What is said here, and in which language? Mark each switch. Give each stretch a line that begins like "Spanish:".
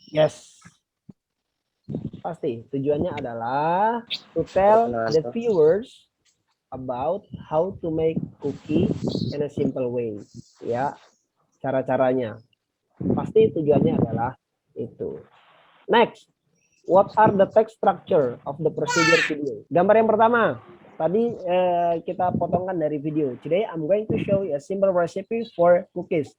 English: Yes.
Indonesian: Pasti. Tujuannya adalah
English: to tell the viewers about how to make cookie in a simple way.
Indonesian: Ya, cara-caranya. Pasti tujuannya adalah itu.
English: Next, what are the text structure of the procedure video?
Indonesian: Gambar yang pertama, tadi kita potongkan dari video.
English: Today I'm going to show you a simple recipe for cookies.